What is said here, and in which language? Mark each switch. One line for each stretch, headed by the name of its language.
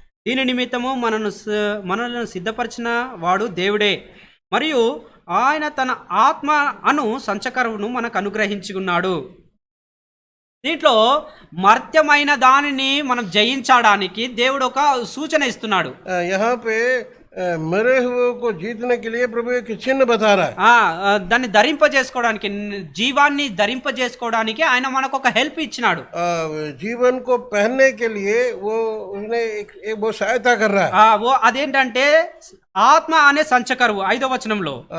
Telugu: దీని నిమిత్తము మనలను సిద్ధపరిచిన వాడు దేవుడే, మరియు ఆయన తన ఆత్మ అను సంచకరువును మనకు అనుగ్రహించుకున్నాడు. దీంట్లో మర్త్యమైన దానిని మనం జయించడానికి దేవుడు ఒక సూచన ఇస్తున్నాడు.
Hindi: यहाँ पे मरे हुए को जीतने के लिए प्रभु एक चिन्ह बता रहा है।
Telugu: దాన్ని ధరింపజేసుకోవడానికి, జీవాన్ని ధరింపజేసుకోవడానికి ఆయన మనకు ఒక హెల్ప్ ఇచ్చినాడు.
Hindi: जीवन को पहनने के लिए वो उसने वो सहायता कर रहा है।
Telugu: वो అదేంటంటే ఆత్మ అనే సంచకరువు 5వ వచనంలో